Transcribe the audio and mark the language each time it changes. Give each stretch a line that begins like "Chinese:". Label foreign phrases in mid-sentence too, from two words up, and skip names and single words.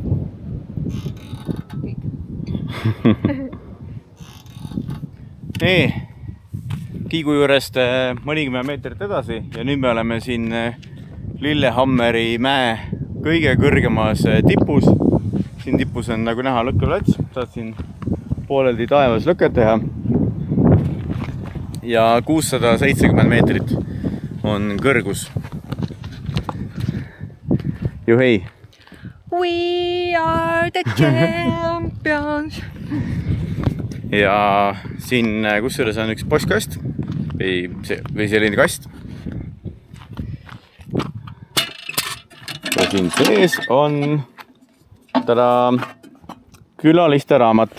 Estonian: nii, Kiigu juurest mõnikümmend meetrit edasi ja nüüd me oleme siin Lillehammeri mäe kõige kõrgemas tipus. Siin tipus on nagu näha lõkkeplats, saad siin pooleldi taevas lõket teha. Ja 670 meetrit on kõrgus. Juhei!
English: We are the champions!
Estonian: Ja siin kusjuures on üks postkast või selline kast. Ja siin sees on külaliste raamat.